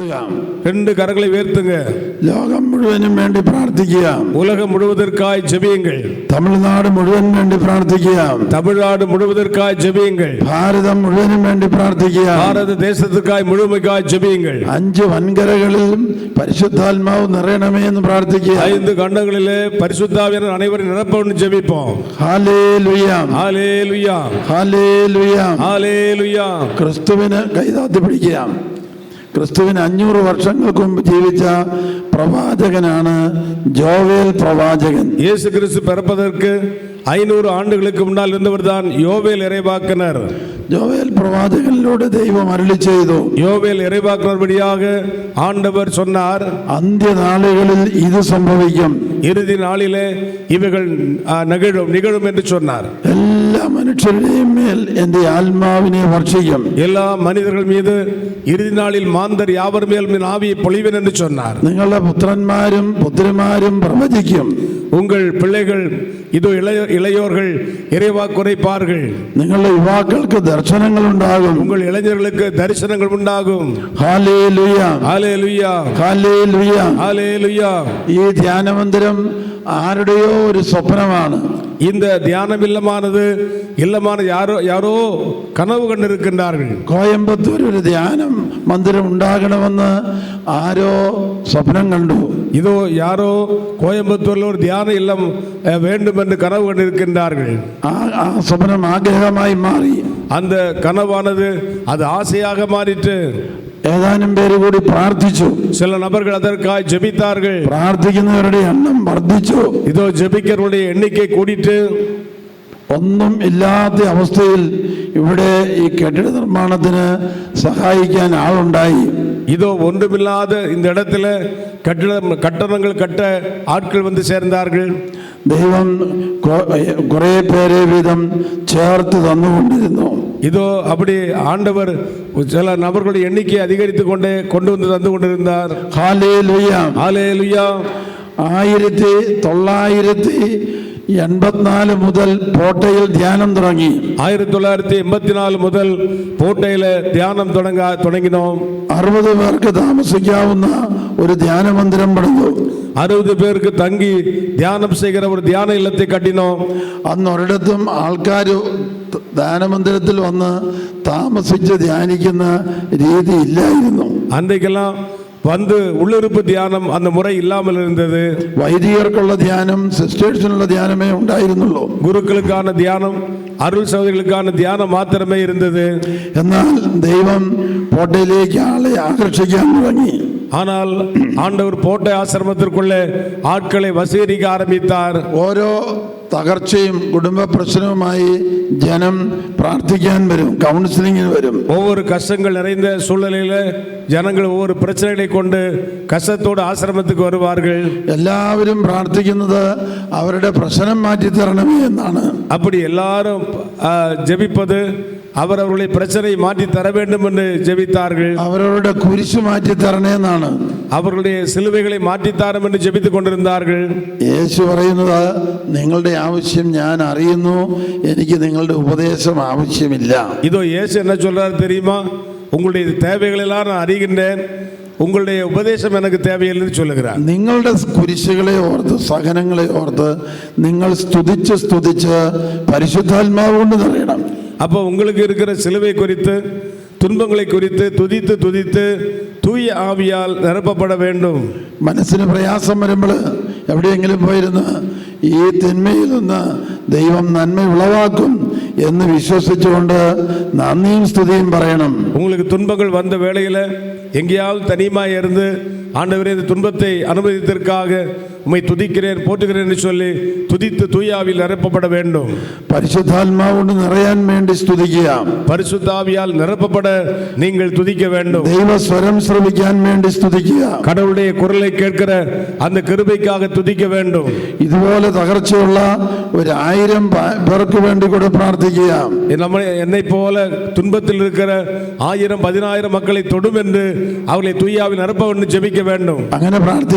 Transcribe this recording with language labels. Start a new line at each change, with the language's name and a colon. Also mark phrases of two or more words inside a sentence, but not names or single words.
Tamil: ரெண்டு கரங்களை உயர்த்துங்க.
Malayalam: ലോകം മുഴുവനും വേണ്ടി പ്രാർത്ഥിക്കുക.
Tamil: உலகம் முழுவதற்காய் ஜெபியுங்கள்.
Malayalam: തമിഴ്നാട് മുഴുവൻ വേണ്ടി പ്രാർത്ഥിക്കുക.
Tamil: தமிழ்நாடு முழுவதற்காய் ஜெபியுங்கள்.
Malayalam: ഭാരതം മുഴുവനും വേണ്ടി പ്രാർത്ഥിക്കുക.
Tamil: பாரத தேசத்துக்காய் முழுமைக்காய் ஜெபியுங்கள்.
Malayalam: 5 വൻകരകളിലും പരിശുദ്ധാത്മാവ് നിറയണമേ എന്ന് പ്രാർത്ഥിക്കുക.
Tamil: 5 கண்டங்களிலே பரிசுத்தாவியானவர் அனைவரும் நிரப்பவும் ஜெபிப்போம்.
Malayalam: ഹല്ലേലൂയ
Tamil: ஹல்லேலூயா
Malayalam: ഹല്ലേലൂയ
Tamil: ஹல்லேலூயா.
Malayalam: ക്രിസ്തുവിന് കൈതാത്തി പിടിക്കുക. ക്രിസ്തുവിന് 500 വർഷങ്ങൾക്ക് മുമ്പ് ജീവിച്ച പ്രവാചകനാണ് ജോവേൽ പ്രവാചകൻ.
Tamil: இயேசு கிறிஸ்து பிறப்பதற்கு 500 ஆண்டுகளுக்கு முன்னால் இருந்தவர் தான் யோவேல் இறைவாக்கினர்.
Malayalam: ജോവേൽ പ്രവാചകനിലൂടെ ദൈവം അരുളി ചെയ്തു.
Tamil: யோவேல் இறைவாக்கினர் வழியாக ஆண்டவர் சொன்னார்,
Malayalam: അന്ത്യനാളുകളിൽ ഇത് സംഭവിക്കും,
Tamil: இறுதி நாளிலே இவைகள் நிகழும் என்று சொன்னார்.
Malayalam: എല്ലാ മനുഷ്യരുടെയും മേൽ എൻ്റെ ആത്മാവിനെ വർഷിക്കും.
Tamil: எல்லா மனிதர்கள் மீது இறுதி நாளில் மாந்தர் யாவர் மேலும் என் ஆவியை பொழிவேன் என்று சொன்னார்.
Malayalam: നിങ്ങളുടെ പുത്രന്മാരും പുത്രിമാരും പ്രവചിക്കും.
Tamil: உங்கள் பிள்ளைகள் இதோ இளையோர்கள் இறைவாக்கு உரைப்பார்கள்.
Malayalam: നിങ്ങളുടെ യുവാക്കൾക്ക് ദർശനങ്ങൾ ഉണ്ടാകും.
Tamil: உங்கள் இளைஞர்களுக்கு தரிசனங்கள் உண்டாகும்.
Malayalam: ഹല്ലേലൂയ
Tamil: ஹல்லேலூயா
Malayalam: ഹല്ലേലൂയ.
Tamil: ஹல்லேலூயா.
Malayalam: ഈ ധ്യാനമന്ദിരം ആരുടെയോ ഒരു സ്വപ്നമാണ്.
Tamil: இந்த தியானம் இல்லமான யாரோ கனவு கண்டிருக்கின்றார்கள்.
Malayalam: കോയമ്പത്തൂർ ഒരു ധ്യാനം മന്ദിരം ഉണ്ടാകണമെന്ന് ആരോ സ്വപ്നം കണ്ടു.
Tamil: இதோ யாரோ கோயம்புத்தூர்ல ஒரு தியான இல்லம் வேண்டும் என்று கனவு கண்டிருக்கின்றார்கள்.
Malayalam: ആ സ്വപ്നം ആഗ്രഹമായി മാറി.
Tamil: அந்த கனவானது அது ஆசையாக மாறிட்டு
Malayalam: ഏതാനും പേര് കൂടി പ്രാർത്ഥിച്ചു.
Tamil: சில நபர்கள் அதற்காக ஜெபித்தார்கள்.
Malayalam: പ്രാർത്ഥിക്കുന്നവരുടെ എണ്ണം വർദ്ധിച്ചു.
Tamil: இதோ ஜெபிக்கிறவருடைய எண்ணிக்கை கூடிட்டு
Malayalam: ഒന്നും ഇല്ലാത്ത അവസ്ഥയിൽ ഇവിടെ ഈ കെട്ടിട നിർമ്മാണത്തിന് സഹായിക്കാൻ ആളുണ്ടായി.
Tamil: இதோ ஒன்றுமில்லாத இந்த இடத்துல கட்டணங்கள் கட்ட ஆட்கள் வந்து சேர்ந்தார்கள்.
Malayalam: ദൈവം കുറെ പേരെ വീതം ചേർത്ത് തന്നുകൊണ്ടിരുന്നു.
Tamil: இதோ அப்படி ஆண்டவர் சில நபர்களுடைய எண்ணிக்கை அதிகரித்து கொண்டு வந்து தந்து கொண்டிருந்தார்.
Malayalam: ഹല്ലേലൂയ
Tamil: ஹல்லேலூயா.
Malayalam: 1984 മുതൽ പോട്ടയിൽ ധ്യാനം തുടങ്ങി.
Tamil: 1984 முதல் போட்டையிலே தியானம் தொடங்கினோம்.
Malayalam: 60 പേർക്ക് താമസിക്കാവുന്ന ഒരു ധ്യാനമന്ദിരം പണിതു.
Tamil: 60 பேருக்கு தங்கி தியானம் செய்கிற ஒரு தியான இல்லத்தை கட்டினோம்.
Malayalam: അന്ന് ഒരിടത്തും ആൾക്കാർ ധ്യാനമന്ദിരത്തിൽ വന്ന് താമസിച്ച് ധ്യാനിക്കുന്ന രീതി ഇല്ലായിരുന്നു.
Tamil: அன்றைக்கெல்லாம் வந்து உள்ளிருப்பு தியானம் அந்த முறை இல்லாமல் இருந்தது.
Malayalam: വൈദികർക്കുള്ള ധ്യാനം, സിസ്റ്റേഴ്സിനുള്ള ധ്യാനമേ ഉണ്ടായിരുന്നുള്ളൂ.
Tamil: குருக்களுக்கான தியானம், அருள் சகோதரிகளுக்கான தியானம் மாத்திரமே இருந்தது.
Malayalam: എന്നാൽ ദൈവം പോട്ടയിലേക്ക് ആളെ ആകർഷിക്കാൻ തുടങ്ങി.
Tamil: ஆனால் ஆண்டவர் போட்டை ஆசிரமத்திற்குள்ளே ஆட்களை வசீகரிக்க ஆரம்பித்தார்.
Malayalam: ഓരോ തകർച്ചയും കുടുംബ പ്രശ്നവുമായി ജനം പ്രാർത്ഥിക്കാൻ വരും, കൗൺസിലിങ്ങിന് വരും.
Tamil: ஒவ்வொரு கஷ்டங்கள் நிறைந்த சூழ்நிலையில ஜனங்கள் ஒவ்வொரு பிரச்சனைகளை கொண்டு கஷ்டத்தோடு ஆசிரமத்துக்கு வருவார்கள்.
Malayalam: എല്ലാവരും പ്രാർത്ഥിക്കുന്നത് അവരുടെ പ്രശ്നം മാറ്റിത്തരണമേ എന്നാണ്.
Tamil: அப்படி எல்லாரும் ஜெபிப்பது அவர்களுடைய பிரச்சனை மாற்றி தர வேண்டும் என்று ஜெபித்தார்கள்.
Malayalam: അവരുടെ കുരിശ് മാറ്റിത്തരണേ എന്നാണ്.
Tamil: அவர்களுடைய சிலுவைகளை மாற்றித்தாரம் என்று ஜெபித்துக் கொண்டிருந்தார்கள்.
Malayalam: യേശു പറയുന്നത്, നിങ്ങളുടെ ആവശ്യം ഞാൻ അറിയുന്നു, എനിക്ക് നിങ്ങളുടെ ഉപദേശം ആവശ്യമില്ല.
Tamil: இதோ இயேசு என்ன சொல்றாரு தெரியுமா? உங்களுடைய தேவைகள் எல்லாம் நான் அறிகின்றேன், உங்களுடைய உபதேசம் எனக்கு தேவையில்லைன்னு சொல்லுகிறார்.
Malayalam: നിങ്ങളുടെ കുരിശുകളെ ഓർത്ത്, സഹനങ്ങളെ ഓർത്ത് നിങ്ങൾ സ്തുതിച്ച് പരിശുദ്ധാത്മാവ് കൊണ്ട് നിറയണം.
Tamil: அப்போ உங்களுக்கு இருக்கிற சிலுவை குறித்து, துன்பங்களை குறித்து துதித்து தூய ஆவியால் நிரப்பப்பட வேண்டும்.
Malayalam: മനസ്സിന് പ്രയാസം വരുമ്പോൾ എവിടെയെങ്കിലും പോയിരുന്ന് ഈ തിന്മയിൽ നിന്ന് ദൈവം നന്മ ഉളവാക്കും എന്ന് വിശ്വസിച്ചുകൊണ്ട് നന്ദിയും സ്തുതിയും പറയണം.
Tamil: உங்களுக்கு துன்பங்கள் வந்த வேளையில எங்கேயாவது தனிமாய் இருந்து, ஆண்டவரே இந்த துன்பத்தை அனுமதித்ததற்காக உம்மை துதிக்கிறேன், போற்றுகிறேன் என்று சொல்லி துதித்து தூயாவில் நிரப்பப்பட வேண்டும்.
Malayalam: പരിശുദ്ധാത്മാവ് കൊണ്ട് നിറയാൻ വേണ്ടി സ്തുതിക്കുക.
Tamil: பரிசுத்தாவியால் நிரப்பப்பட நீங்கள் துதிக்க வேண்டும்.
Malayalam: ദൈവസ്വരം ശ്രവിക്കാൻ വേണ്ടി സ്തുതിക്കുക.
Tamil: கடவுளுடைய குரலை கேட்கிற அந்த கிருபைக்காக துதிக்க வேண்டும்.
Malayalam: ഇതുപോലെ തകർച്ചയുള്ള 1000 പേർക്ക് വേണ്ടി കൂടെ പ്രാർത്ഥിക്കുക.
Tamil: என்னை போல துன்பத்தில் இருக்கிற 1000-10000 மக்களை தொடும் என்று அவர்களை தூயாவில் நிரப்ப வேண்டும், ஜெபிக்க வேண்டும்.